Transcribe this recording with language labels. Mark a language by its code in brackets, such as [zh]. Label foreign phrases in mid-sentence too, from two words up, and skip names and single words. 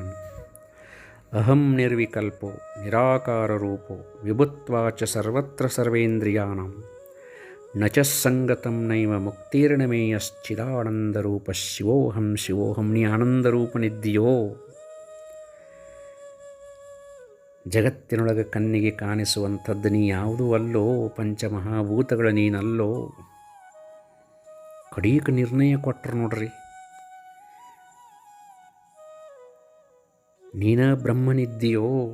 [sa] ಅಹಂ ನಿರ್ವಿಕಲ್ಪೋ ನಿರಾಕಾರರೂಪೋ ವಿಭುತ್ವಾಚ ಸರ್ವತ್ರ ಸರ್ವೇಂದ್ರಿಯಾಣಂ ನ ಚ ಸಂಗತಂ ನೈವ ಮುಕ್ತಿರ್ನ ಮೇ ಯಶ್ಚಿದಾನಂದರೂಪ ಶಿವೋಹಂ ಶಿವೋಹಂ. [kn] ನೀ ಆನಂದರೂಪನಿದ್ದೀಯೋ, ಜಗತ್ತಿನೊಳಗೆ ಕಣ್ಣಿಗೆ ಕಾಣಿಸುವಂಥದ್ದು ನೀ ಯಾವುದೂ ಅಲ್ಲೋ, ಪಂಚಮಹಾಭೂತಗಳ ನೀನಲ್ಲೋ. ಕಡೀಕ ನಿರ್ಣಯ ಕೊಟ್ಟರು ನೋಡ್ರಿ. ನೀನ ಬ್ರಹ್ಮನಿದ್ದೀಯೋ.